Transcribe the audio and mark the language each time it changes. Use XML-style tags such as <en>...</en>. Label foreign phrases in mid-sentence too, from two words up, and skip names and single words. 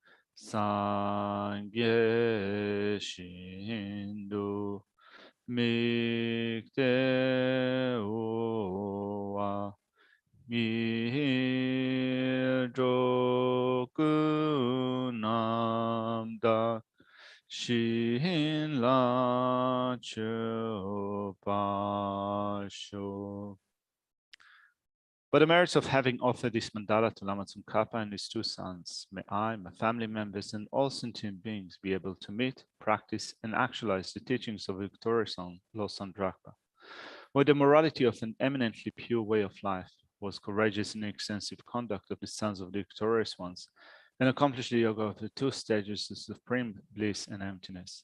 <bo>Sangye Shindu Mikte Owa Mirjoku Namda Shin La Chopasho.</bo> <en>By the merits of having offered this mandala to Lama Tsongkhapa and his 2 sons, may I, my family members, and all sentient beings be able to meet, practice, and actualize the teachings of victorious Losang Drakpa, where the morality of an eminently pure way of life was courageous and extensive conduct of the sons of the victorious ones, and accomplish the yoga of the 2 stages of supreme bliss and emptiness.</en>